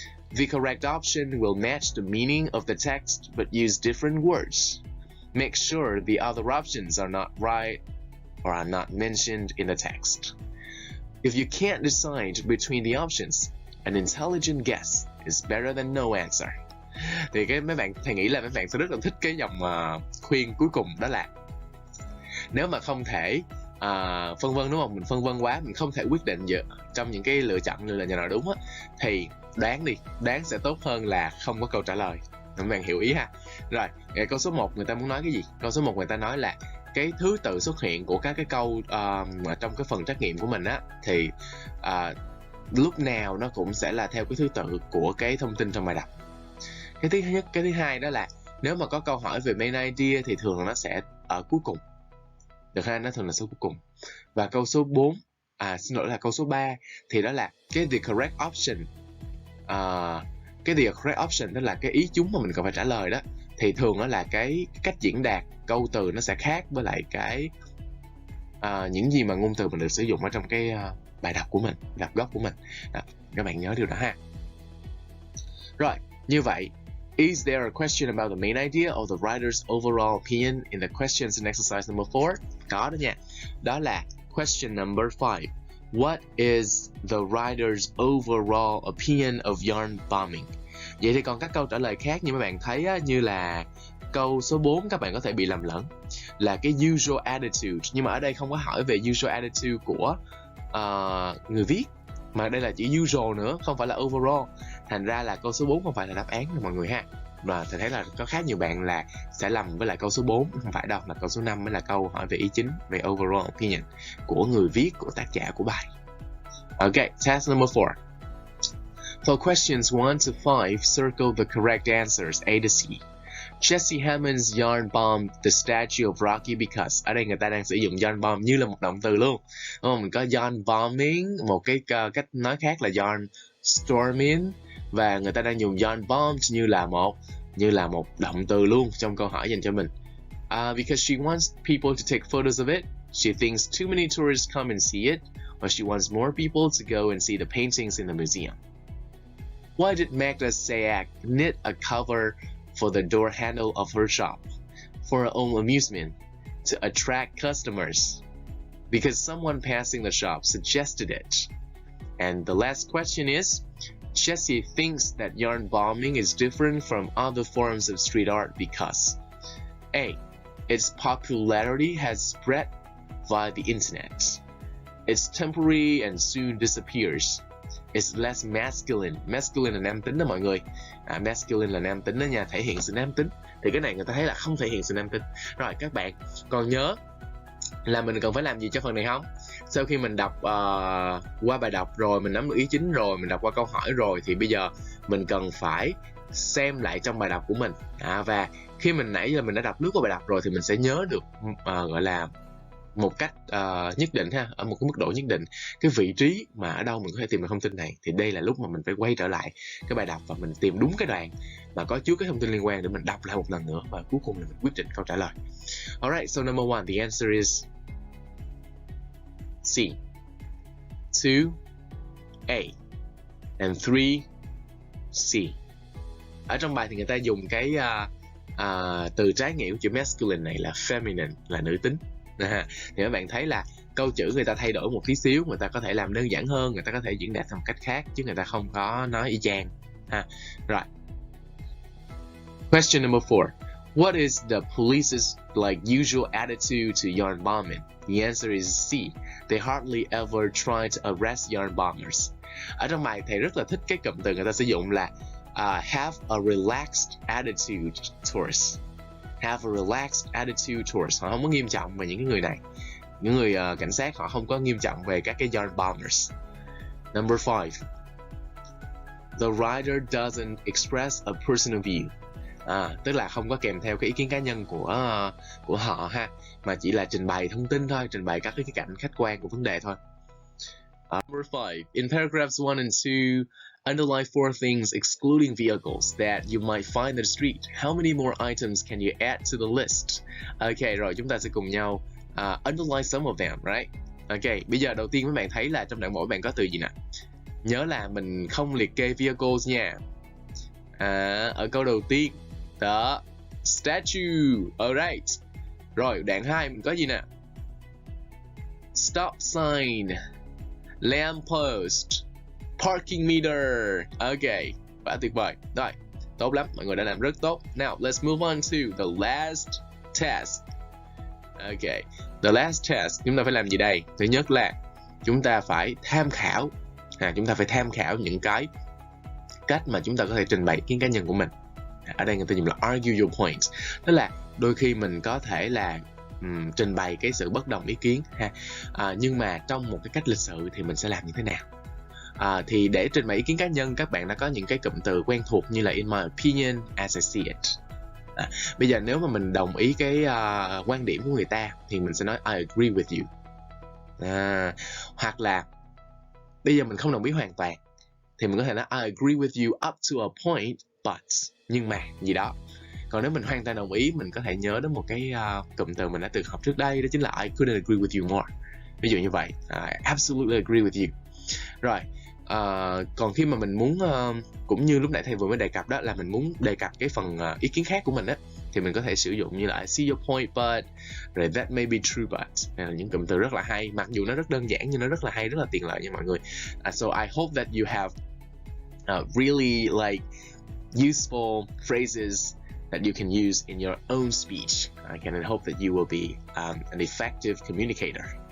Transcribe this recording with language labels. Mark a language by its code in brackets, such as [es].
[en] The correct option will match the meaning of the text but use different words. Make sure the other options are not right or are not mentioned in the text. If you can't decide between the options, an intelligent guess is better than no answer. [vi] Thì mấy bạn thầy nghĩ là mấy bạn sẽ rất là thích cái dòng khuyên cuối cùng, đó là nếu mà không thể phân vân, đúng không? Mình phân vân quá, mình không thể quyết định trong những cái lựa chọn là nhà nào đúng á, thì đoán đi, đoán sẽ tốt hơn là không có câu trả lời. Các bạn hiểu ý ha. Rồi, câu số 1 người ta muốn nói cái gì? Câu số 1 người ta nói là cái thứ tự xuất hiện của các cái câu trong cái phần trắc nghiệm của mình á, thì lúc nào nó cũng sẽ là theo cái thứ tự của cái thông tin trong bài đọc. Cái thứ nhất, cái thứ hai đó là nếu mà có câu hỏi về main idea thì thường là nó sẽ ở cuối cùng. Được ha, nó thường là số cuối cùng. Và câu số 4, xin lỗi là câu số 3 thì đó là cái [en] the correct option. [vi] Cái [en] the correct option [vi] đó là cái ý chúng mà mình cần phải trả lời đó. Thì thường đó là cái cách diễn đạt câu từ nó sẽ khác với lại cái những gì mà ngôn từ mình được sử dụng ở trong cái bài đọc của mình, đọc gốc của mình. Đó, các bạn nhớ điều đó ha. Rồi, như vậy, [en] is there a question about the main idea or the writer's overall opinion in the questions in exercise number 4? [vi] Có đó nha. Đó là [en] question number 5. What is the writer's overall opinion of yarn bombing? [vi] Vậy thì còn các câu trả lời khác như mấy bạn thấy á, như là câu số 4 các bạn có thể bị lầm lẫn là cái usual attitude, nhưng mà ở đây không có hỏi về usual attitude của người viết, mà đây là chỉ usual nữa, không phải là overall. Thành ra là câu số 4 không phải là đáp án nha mọi người ha. Và thầy thấy là có khá nhiều bạn là sẽ lầm với lại câu số 4, không phải đâu, là câu số 5 mới là câu hỏi về ý chính, về overall opinion của người viết, của tác giả của bài. [en] Okay, test number 4. For questions 1 to 5, circle the correct answers A to C. Jessie Hammond's yarn bombed the statue of Rocky because. [vi] Ở đây người ta đang sử dụng yarn bomb như là một động từ luôn. Mình có yarn bombing, một cái cách nói khác là yarn storming, và người ta đang dùng yarn bombed như là một động từ luôn trong câu hỏi dành cho mình. [en] Because she wants people to take photos of it. She thinks too many tourists come and see it, or she wants more people to go and see the paintings in the museum. Why did Magda Sayak knit a cover for the door handle of her shop? For her own amusement, to attract customers. Because someone passing the shop suggested it. And the last question is, Jessie thinks that yarn bombing is different from other forms of street art because A. Its popularity has spread via the internet. It's temporary and soon disappears. It's less masculine. [vi] Masculine là nam tính đó mọi người. Masculine là nam tính đó nha, thể hiện sự nam tính. Thì cái này người ta thấy là không thể hiện sự nam tính. Rồi các bạn còn nhớ là mình cần phải làm gì cho phần này không? Sau khi mình đọc qua bài đọc rồi, mình nắm được ý chính rồi, mình đọc qua câu hỏi rồi, thì bây giờ mình cần phải xem lại trong bài đọc của mình. Và khi mình nãy giờ mình đã đọc lướt qua bài đọc rồi thì mình sẽ nhớ được gọi là một cách nhất định ha, ở một cái mức độ nhất định, cái vị trí mà ở đâu mình có thể tìm được thông tin này. Thì đây là lúc mà mình phải quay trở lại cái bài đọc và mình tìm đúng cái đoạn mà có chứa cái thông tin liên quan để mình đọc lại một lần nữa, và cuối cùng là mình quyết định câu trả lời. [en] Alright, so number 1, the answer is C. 2, A. And 3, C. [vi] Ở trong bài thì người ta dùng cái từ trái nghĩa của chữ masculine này là feminine, là nữ tính. Thì các bạn thấy là câu chữ người ta thay đổi một tí xíu, người ta có thể làm đơn giản hơn, người ta có thể diễn đạt theo một cách khác, chứ người ta không có nói y chang. Rồi. [en] Question number 4. What is the police's usual attitude to yarn bombing? The answer is C. They hardly ever try to arrest yarn bombers. [vi] Ở trong bài thầy rất là thích cái cụm từ người ta sử dụng là [en] have a relaxed attitude towards. Have a relaxed attitude towards. [vi] Họ không có nghiêm trọng về những cái người này. Những người cảnh sát họ không có nghiêm trọng về các cái yarn bombers. [en] Number 5. The writer doesn't express a personal view. [vi] Tức là không có kèm theo cái ý kiến cá nhân của họ ha, mà chỉ là trình bày thông tin thôi, trình bày các cái cạnh khách quan của vấn đề thôi. [en] Number 5. In paragraphs 1 and 2, underline 4 things excluding vehicles that you might find in the street. How many more items can you add to the list? [vi] Okay, rồi chúng ta sẽ cùng nhau [en] underline some of them, right? [vi] Okay, bây giờ đầu tiên các bạn thấy là trong đoạn mỗi bạn có từ gì nè? Nhớ là mình không liệt kê vehicles nha. Ở câu đầu tiên, [en] the statue, alright. [vi] Rồi, đoạn 2 mình có gì nè? [en] Stop sign, lamppost, parking meter. [vi] Ok, quá tuyệt vời. Rồi, tốt lắm, mọi người đã làm rất tốt. [en] Now, let's move on to the last task. Ok, the last task, [vi] chúng ta phải làm gì đây? Thứ nhất là chúng ta phải tham khảo. Chúng ta phải tham khảo những cái cách mà chúng ta có thể trình bày ý kiến cá nhân của mình. Ở đây người ta dùng là [en] argue your points. [vi] Tức là đôi khi mình có thể là trình bày cái sự bất đồng ý kiến ha. Nhưng mà trong một cái cách lịch sự thì mình sẽ làm như thế nào? Thì để trình bày ý kiến cá nhân, các bạn đã có những cái cụm từ quen thuộc như là [en] in my opinion, as I see it. [vi] Bây giờ nếu mà mình đồng ý cái quan điểm của người ta thì mình sẽ nói [en] I agree with you. [vi] Hoặc là bây giờ mình không đồng ý hoàn toàn thì mình có thể nói [en] I agree with you up to a point, but, [vi] nhưng mà gì đó. Còn nếu mình hoàn toàn đồng ý, mình có thể nhớ đến một cái cụm từ mình đã từng học trước đây, đó chính là [en] I couldn't agree with you more. [vi] Ví dụ như vậy, [en] I absolutely agree with you. [vi] Rồi, còn khi mà mình muốn, cũng như lúc nãy thầy vừa mới đề cập đó, là mình muốn đề cập cái phần ý kiến khác của mình á, thì mình có thể sử dụng như là [en] I see your point but, [vi] rồi [en] that may be true but. [vi] Đây là những cụm từ rất là hay, mặc dù nó rất đơn giản nhưng nó rất là hay, rất là tiện lợi nha mọi người. [en] So I hope that you have really useful phrases that you can use in your own speech. And I hope that you will be an effective communicator.